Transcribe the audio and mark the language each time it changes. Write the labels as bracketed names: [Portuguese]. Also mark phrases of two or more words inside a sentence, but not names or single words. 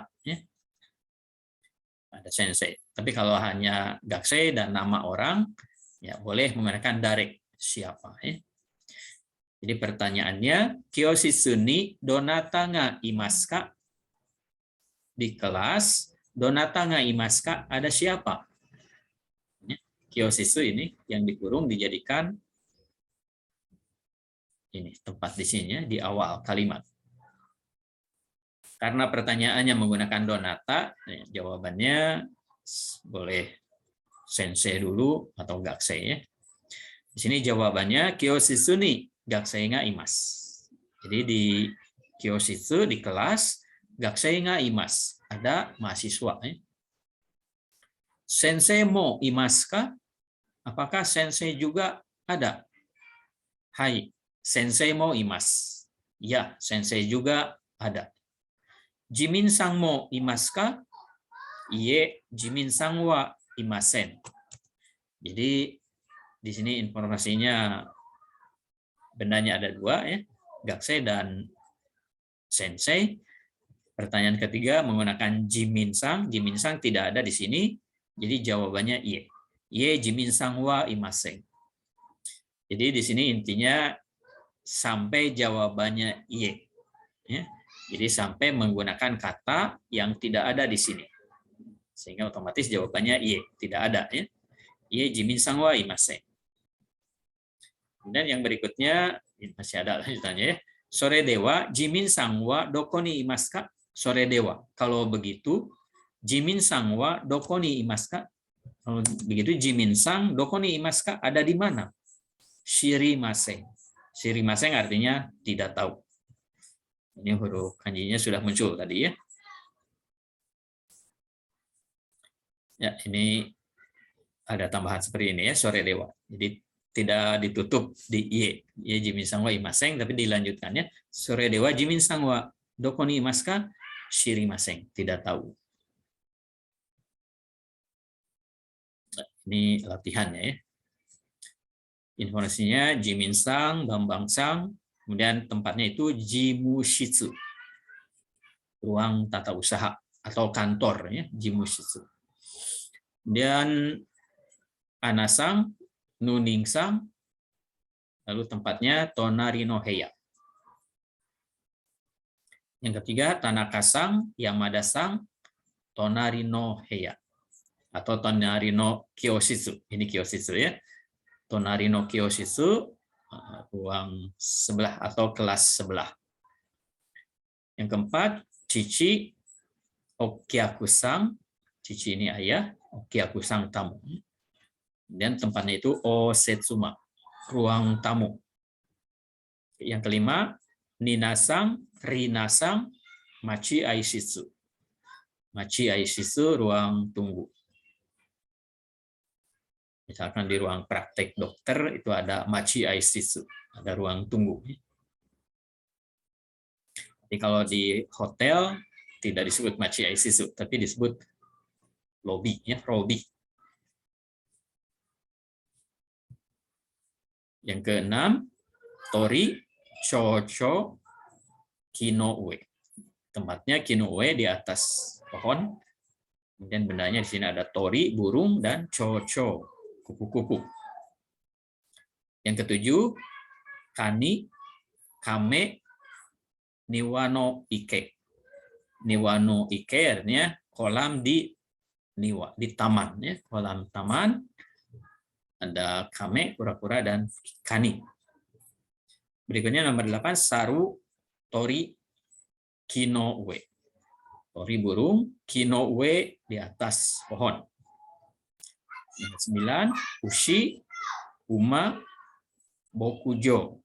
[Indonesian] Ya. Ada sensei. Tapi kalau hanya gakusei dan nama orang, ya boleh menggunakan dare, siapa. Ya. Jadi pertanyaannya, [Japanese] kyoshitsu ni donata ga imasu ka? [Indonesian] Di kelas, [Japanese] donata ga imasu ka? [Indonesian] Ada siapa? Ya. Kyoshitsu ini yang dikurung dijadikan ini tempat di sini ya, di awal kalimat. Karena pertanyaannya menggunakan donata, jawabannya boleh sensei dulu atau gakusei ya. Di sini jawabannya [Japanese] kyoshitsu ni gakusei ga imasu. [Indonesian] Jadi di kyoshitsu di kelas, [Japanese] gakusei ga imasu, [Indonesian] ada mahasiswa ya. [Japanese] Sensei mo imasu ka? [Indonesian] Apakah sensei juga ada? Hai, [Japanese] sensei mo imasu. [Indonesian] Ya, sensei juga ada. [Japanese] Jimin-san mo imasu ka? Iye, Jimin-san wa imasen. [Indonesian] Jadi di sini informasinya bendanya ada 2 ya, gakusei dan sensei. Pertanyaan ketiga menggunakan Jimin-san. Jimin-san tidak ada di sini, jadi jawabannya iye. [Japanese] Iye, Jimin-san wa imasen. [Indonesian] Jadi di sini intinya sampai jawabannya iye. Ya. Jadi sampai menggunakan kata yang tidak ada di sini. Sehingga otomatis jawabannya iye, tidak ada ya. [Japanese] Iye, Jimin-san wa imasen. [Indonesian] Kemudian yang berikutnya masih ada lanjutannya ya. [Japanese] Sore dewa Jimin-san wa doko ni imasu ka? Sore dewa. [Indonesian] Kalau begitu [Japanese] Jimin-san wa doko ni imasu ka? [Indonesian] Kalau begitu Jimin-san [Japanese] doko ni imasu ka? [Indonesian] Ada di mana? [Japanese] Shirimasen. [Indonesian] Shirimasen artinya tidak tahu. Ini huruf kanjinya sudah muncul tadi ya. Ya, ini ada tambahan seperti ini ya, [Japanese] sore dewa. [Indonesian] Jadi tidak ditutup di iye. [Japanese] Iye Jimin-san wa imasen, [Indonesian] tapi dilanjutkannya [Japanese] sore dewa Jimin-san wa doko ni imasu ka? Shirimasen, [Indonesian] tidak tahu. Nah, ini latihannya ya. Informasinya Jimin-san, Bambang-san, kemudian tempatnya itu Jimushitsu, ruang tata usaha atau kantor ya, Jimushitsu. Kemudian Ana-san, Nuning-san, [Japanese] lalu tempatnya Tonari no Heya. [Indonesian] Yang ketiga Tanaka-san, Yamada-san, [Japanese] Tonari no Heya [Indonesian] atau [Japanese] Tonari no Kyoshitsu. [Indonesian] Ini Kyoshitsu ya. [Japanese] Tonari no Kyoshitsu, [Indonesian] ruang sebelah atau kelas sebelah. Yang keempat, [Japanese] Chichi Okyaku-san. [Indonesian] Chichi ini ayah, Okyaku-san tamu. Dan tempatnya itu Osetsuma, ruang tamu. Yang kelima, Nina-san, Rina-san, [Japanese] Machi aishitsu. Machi aishitsu, [Indonesian] ruang tunggu. Misalkan di ruang praktek dokter itu ada [Japanese] machi aishitsu, [Indonesian] ada ruang tunggu. Jadi kalau di hotel tidak disebut [Japanese] machi aishitsu, [Indonesian] tapi disebut lobby, ya, lobby. Yang keenam, [Japanese] tori, chocho, kinoue. [Indonesian] Tempatnya kinoue di atas pohon. Kemudian bendanya di sini ada tori, burung, dan chocho, kupu-kupu. Yang ketujuh, [Japanese] kani, kame, niwano ike. Niwano ike [Indonesian] artinya kolam di niwa, di taman, ya, kolam taman. Ada kame, kura-kura, dan kani. Berikutnya nomor 8, [Japanese] saru, tori, kinoue. [Indonesian] Tori burung, kinoue di atas pohon. [Japanese] Nomor 9, ushi, uma, bokujo.